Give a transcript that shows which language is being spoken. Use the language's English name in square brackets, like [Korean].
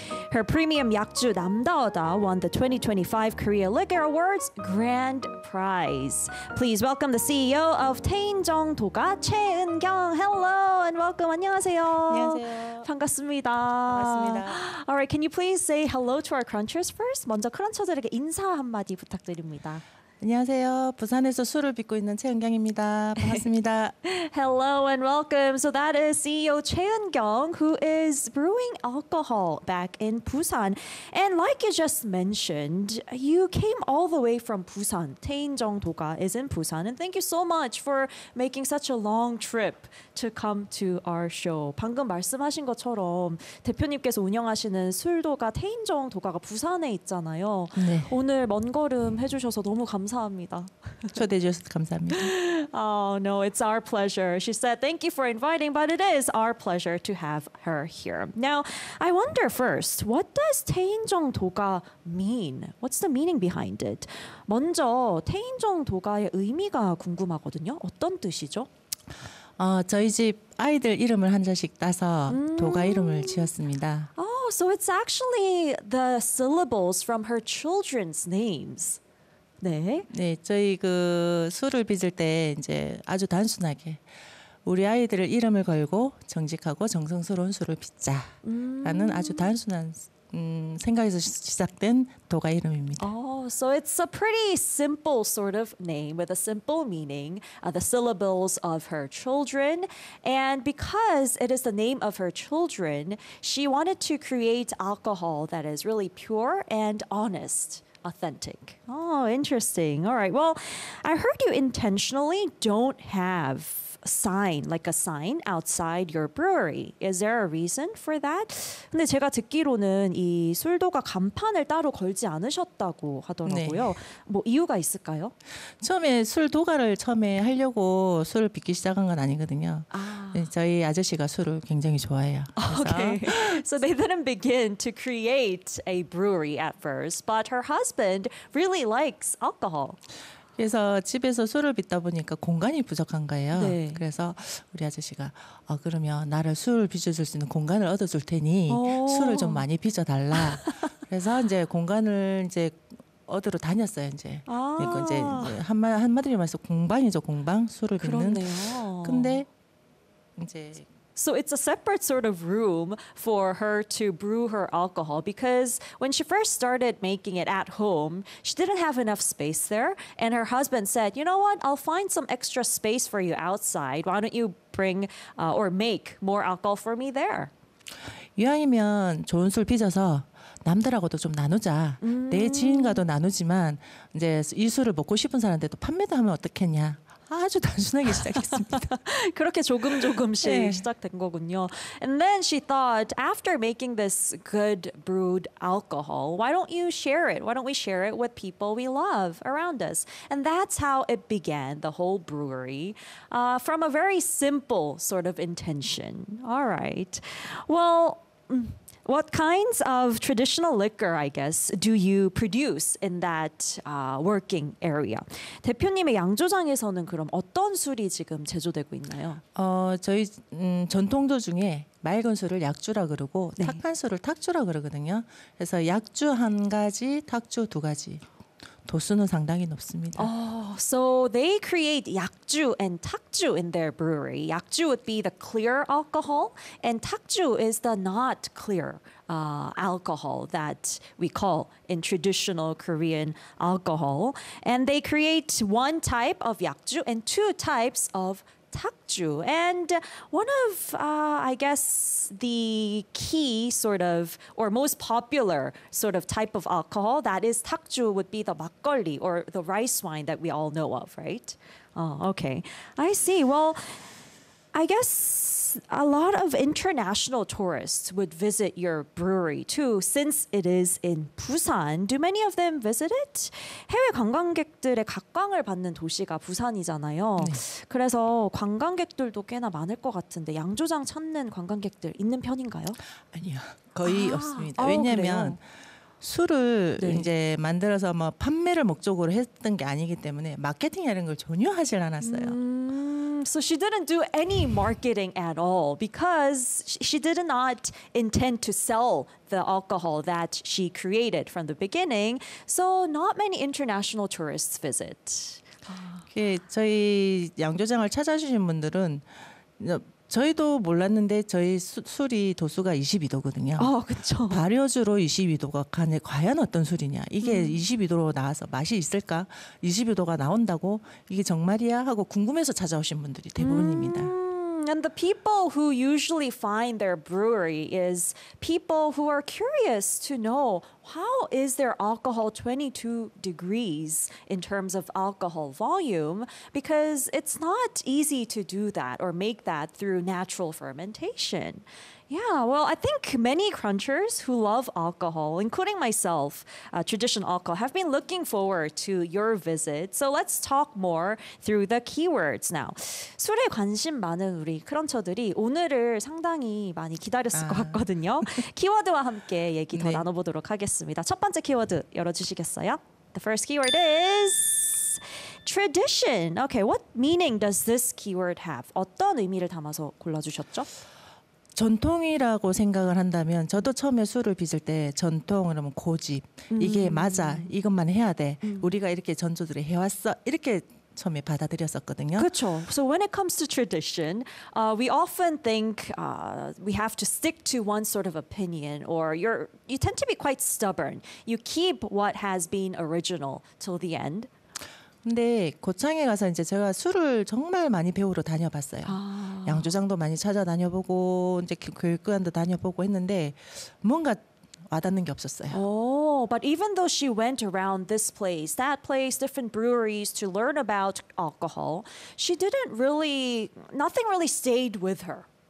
[English] Her premium 약주 남다오다 won the 2025 Korea Liquor Awards Grand Prize. Please welcome the CEO of Taenjeong Doga, Choi Eun-kyung. Hello and welcome. [Korean] 안녕하세요. 안녕하세요. 반갑습니다. 반갑습니다. [English] All right, can you please say hello to our crunchers first? [Korean] 먼저 크런처들에게 인사 한마디 부탁드립니다. 안녕하세요. 부산에서 술을 빚고 있는 최은경입니다. 반갑습니다. [English] Hello and welcome. So that is CEO 최은경, who is brewing alcohol back in Busan. And like you just mentioned, you came all the way from Busan. Taenjeong Doga is in Busan. And thank you so much for making such a long trip to come to our show. [Korean] 방금 말씀하신 것처럼 대표님께서 운영하시는 술도가 Taenjeong Doga가 부산에 있잖아요. 네. 오늘 먼 걸음 해주셔서 너무 감사합니다. 감사합니다. 초대해 주셔서 감사합니다. [English] Oh no, it's our pleasure. She said thank you for inviting, but it is our pleasure to have her here. Now, I wonder first, what does 태인정 도가 mean? What's the meaning behind it? [Korean] 먼저 태인정 도가의 의미가 궁금하거든요. 어떤 뜻이죠? 저희 집 아이들 이름을 한 자씩 따서 도가 이름을 지었습니다. [English] Oh, so it's actually the syllables from her children's names. [Korean] 네. 네, 저희 그 술을 빚을 때 이제 아주 단순하게 우리 아이들을 이름을 걸고 정직하고 정성스러운 술을 빚자라는 아주 단순한 생각에서 시작된 도가 이름입니다. [English] Oh, so it's a pretty simple sort of name with a simple meaning, the syllables of her children. And because it is the name of her children, she wanted to create alcohol that is really pure and honest. Authentic. Oh, interesting. All right. Well, I heard you intentionally don't have a sign, like a sign outside your brewery. Is there a reason for that? [Korean] 근데 제가 듣기로는 이 술도가 간판을 따로 걸지 않으셨다고 하더라고요. 네. 뭐 이유가 있을까요? 처음에 술도가를 처음에 하려고 술을 빚기 시작한 건 아니거든요. 저희 아저씨가 술을 굉장히 좋아해요. [English] Okay. So they didn't begin to create a brewery at first, but her husband really likes alcohol. [Korean] 그래서 집에서 술을 빚다 보니까 공간이 부족한 거예요. 네. 그래서 우리 아저씨가 그러면 나를 술을 빚어줄 수 있는 공간을 얻어줄 테니 술을 좀 많이 빚어달라. 그래서 이제 공간을 이제 얻으러 다녔어요. 이제 이제 한마디로 말해서 공방이죠. 공방 술을 빚는. 근데 [English] So it's a separate sort of room for her to brew her alcohol because when she first started making it at home, she didn't have enough space there. And her husband said, you know what? I'll find some extra space for you outside. Why don't you bring or make more alcohol for me there? [Korean] 이왕이면 좋은 술 빚어서 남들하고도 좀 나누자. 내 지인과도 나누지만 이제 이 술을 먹고 싶은 사람한테도 판매도 하면 어떻겠냐. 아주 단순하게 시작했습니다. 그렇게 조금 조금씩 네. 시작된 거군요. [English] And then she thought, after making this good brewed alcohol, why don't you share it? Why don't we share it with people we love around us? And that's how it began, the whole brewery, from a very simple sort of intention. All right. Well, what kinds of traditional liquor, I guess, do you produce in that working area? [Korean] 대표님의 양조장에서는 그럼 어떤 술이 지금 제조되고 있나요? 저희 전통도 중에 맑은 술을 약주라 그러고 네. 탁한 술을 탁주라 그러거든요. 그래서 약주 한 가지, 탁주 두 가지. 도수는 상당히 높습니다. [English] Oh, so they create 약주 and 탁주 in their brewery. 약주 would be the clear alcohol, and 탁주 is the not clear alcohol that we call in traditional Korean alcohol. And they create one type of 약주 and two types of 탁주. And one of, I guess, the key sort of, or most popular sort of type of alcohol that is 탁주 would be the 막걸리 or the rice wine that we all know of, right? Oh, okay. I see. Well, I guess a lot of international tourists would visit your brewery too, since it is in Busan. Do many of them visit it? [Korean] 해외 관광객들의 각광을 받는 도시가 부산이잖아요. 네. 그래서 관광객들도 꽤나 많을 것 같은데 양조장 찾는 관광객들 있는 편인가요? 아니요. 거의 없습니다. 왜냐하면 술을 네. 이제 만들어서 뭐 판매를 목적으로 했던 게 아니기 때문에 마케팅이라는 걸 전혀 하질 않았어요. [English] So she didn't do any marketing at all because she did not intend to sell the alcohol that she created from the beginning. So not many international tourists visit. [Korean] 저희 양조장을 찾아주신 분들은 저희도 몰랐는데 저희 술이 도수가 22도거든요. 아, 그렇죠. 발효주로 22도가 과연 어떤 술이냐. 이게 22도로 나와서 맛이 있을까? 22도가 나온다고? 이게 정말이야? 하고 궁금해서 찾아오신 분들이 대부분입니다. [English] And the people who usually find their brewery is people who are curious to know how is their alcohol 22 degrees in terms of alcohol volume, because it's not easy to do that or make that through natural fermentation. Yeah, well, I think many crunchers who love alcohol, including myself, traditional alcohol, have been looking forward to your visit. So let's talk more through the keywords now. [Korean] 술에 관심 많은 우리 크런처들이 오늘을 상당히 많이 기다렸을 것 같거든요. 키워드와 함께 얘기 더 네. 나눠보도록 하겠습니다. 첫 번째 키워드 열어주시겠어요? [English] The first keyword is tradition. Okay, what meaning does this keyword have? [Korean] 어떤 의미를 담아서 골라주셨죠? 전통이라고 생각을 한다면 저도 처음에 술을 빚을 때 전통 그러면 고집 이게 맞아 이것만 해야 돼 우리가 이렇게 전조들이 해왔어 이렇게 처음에 받아들였었거든요. 그렇죠. [English] So when it comes to tradition, we often think we have to stick to one sort of opinion, or you tend to be quite stubborn. You keep what has been original till the end. [Korean] 근데 고창에 가서 이제 제가 술을 정말 많이 배우러 다녀봤어요. 양조장도 많이 찾아다녀보고 이제 교육관도 다녀보고 했는데 뭔가 와닿는 게 없었어요. [English] Oh, but even though she went around this place, that place, different breweries to learn about alcohol, she didn't really, nothing really stayed with her.